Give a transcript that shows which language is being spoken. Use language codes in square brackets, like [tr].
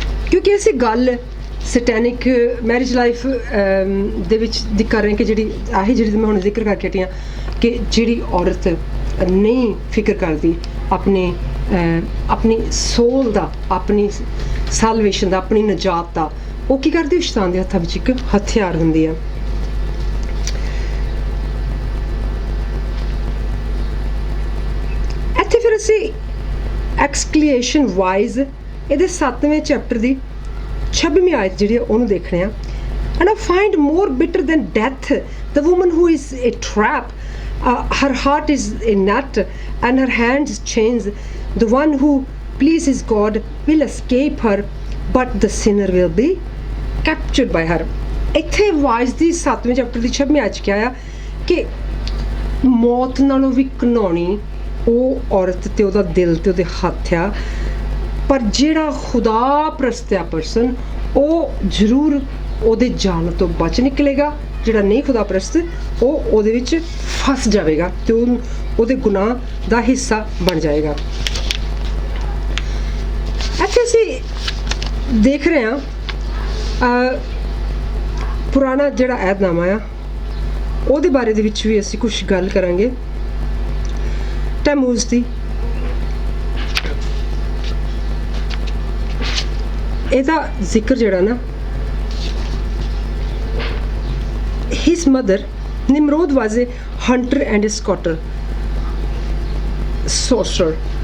[pa] ਕਿਉਂਕਿ ਅਸੀਂ ਗੱਲ ਸੈਟੈਨਿਕ ਮੈਰਿਜ ਲਾਈਫ ਦੇ ਵਿੱਚ ਦੀ ਕਰ ਰਹੇ ਕਿ ਜਿਹੜੀ ਮੈਂ ਹੁਣ ਜ਼ਿਕਰ ਕਰਕੇ ਹਟੀ ਹਾਂ, ਕਿ ਜਿਹੜੀ ਔਰਤ ਨਹੀਂ ਫਿਕਰ ਕਰਦੀ ਆਪਣੀ ਸੋਲ ਦਾ, ਆਪਣੀ ਸੈਲਵੇਸ਼ਨ ਦਾ, ਆਪਣੀ ਨਜਾਤ ਦਾ, ਉਹ ਕੀ ਕਰਦੀ, ਸ਼ੈਤਾਨ ਦੇ ਹੱਥਾਂ ਵਿੱਚ ਇੱਕ ਹਥਿਆਰ ਹੁੰਦੀ ਆ। ਇੱਥੇ ਫਿਰ ਅਸੀਂ ਐਕਸਕਲੇਸ਼ਨ ਵਾਈਜ਼ ਇਹਦੇ 7ਵੇਂ ਚੈਪਟਰ ਦੀ 26ਵੀਂ ਆਇਤ ਜਿਹੜੀ ਉਹਨੂੰ ਦੇਖਣੇ ਆ। [en] And I find more bitter than death the woman who is a trap, her heart is a net and her hands chains. The one who pleases God will escape her, but the sinner will be captured by her. [pa] ਇੱਥੇ vice ਦੀ 7ਵੇਂ chapter ਦੀ 26ਵੀਂ ਆਇਤ 'ਚ ਕਿਹਾ ਆ ਕਿ ਮੌਤ ਨਾਲੋਂ ਵੀ ਘਿਨਾਉਣੀ ਉਹ ਔਰਤ ਤੇ ਉਹਦਾ ਦਿਲ ਤੇ ਉਹਦੇ ਹੱਥ ਆ, ਪਰ ਜਿਹੜਾ ਖੁਦਾ ਪ੍ਰਸਤ ਆ ਪਰਸਨ, ਉਹ ਜ਼ਰੂਰ ਉਹਦੇ ਜਾਲ ਤੋਂ ਬਚ ਨਿਕਲੇਗਾ। ਜਿਹੜਾ ਨਹੀਂ ਖੁਦਾ ਪ੍ਰਸਤ, ਉਹ ਉਹਦੇ ਵਿੱਚ ਫਸ ਜਾਵੇਗਾ ਤੇ ਉਹਦੇ ਗੁਨਾਹ ਦਾ ਹਿੱਸਾ ਬਣ ਜਾਏਗਾ। ਇੱਥੇ ਅਸੀਂ ਦੇਖ ਰਹੇ ਹਾਂ ਪੁਰਾਣਾ ਜਿਹੜਾ ਅਹਿਦਨਾਮਾ ਆ ਉਹਦੇ ਬਾਰੇ ਦੇ ਵਿੱਚ ਵੀ ਅਸੀਂ ਕੁਝ ਗੱਲ ਕਰਾਂਗੇ। ਤੈਮੂਜ਼ ਦੀ ਇਹਦਾ ਜ਼ਿਕਰ ਜਿਹੜਾ ਨਾ, [en] his mother Nimrod was a hunter and a sorcerer.